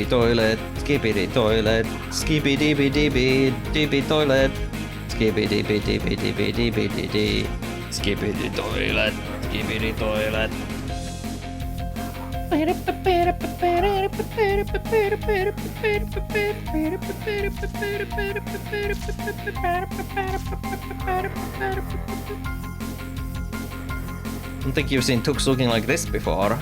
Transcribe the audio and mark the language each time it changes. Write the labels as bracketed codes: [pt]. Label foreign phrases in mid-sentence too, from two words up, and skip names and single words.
[en] toilet, skippity toilet, skippity dibby dibby dibby toilet, skippity dibby dibby dibby dibby dibby, skippity toilet, skippity toilet. I don't think you've seen Tux looking like this before.